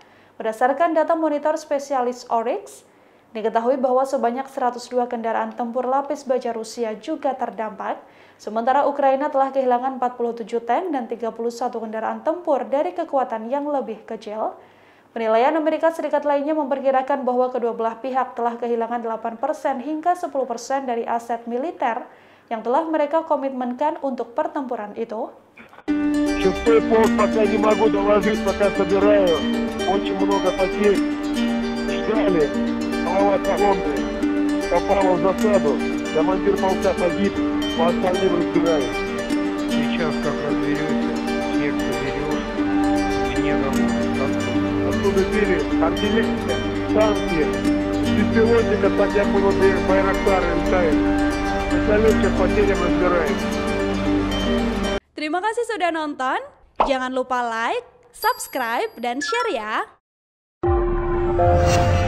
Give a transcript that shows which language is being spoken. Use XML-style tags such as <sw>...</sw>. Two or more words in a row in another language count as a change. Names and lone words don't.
<id>Berdasarkan data monitor spesialis Oryx, diketahui bahwa sebanyak 102 kendaraan tempur lapis baja Rusia juga terdampak, sementara Ukraina telah kehilangan 47 tank dan 31 kendaraan tempur dari kekuatan yang lebih kecil. Penilaian Amerika Serikat lainnya memperkirakan bahwa kedua belah pihak telah kehilangan 8% hingga 10% dari aset militer yang telah mereka komitmenkan untuk pertempuran itu.</id> <ru>Шестой полк пока не могу доложить, пока собираю. Очень много потерь. Ждали. Голова колонны попала в засаду. Командир полка погиб. По остальным разбираюсь. Сейчас как разберешься, всех заберешь. Мне домой. Оттуда били артиллерия, танки. Беспилотника, так я понял, Байрактары летают.</ru> <id>Terima kasih sudah nonton. Jangan lupa like, subscribe, dan share ya.</id>